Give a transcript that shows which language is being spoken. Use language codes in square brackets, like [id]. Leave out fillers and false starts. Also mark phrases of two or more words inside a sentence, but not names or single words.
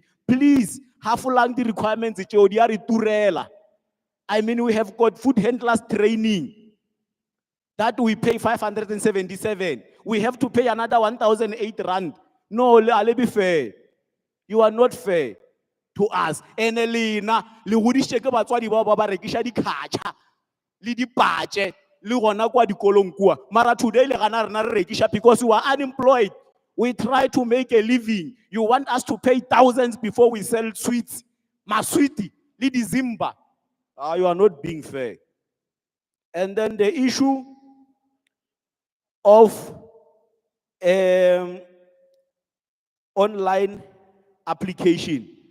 [en] Please, have the requirements. I mean, we have got food handlers training that we pay 577. We have to pay another 1,008 rand. No, let's be fair. You are not fair to us. And Elena, [tn] le hudishe ke batswadi ba ba rekisha di khacha le di patche le gona kwa dikolong kwa. Mara today le gana rena re rekisha [en] because we are unemployed. We try to make a living. You want us to pay thousands before we sell sweets. Ma sweetie, li di Zimba. You are not being fair. And then the issue of online application.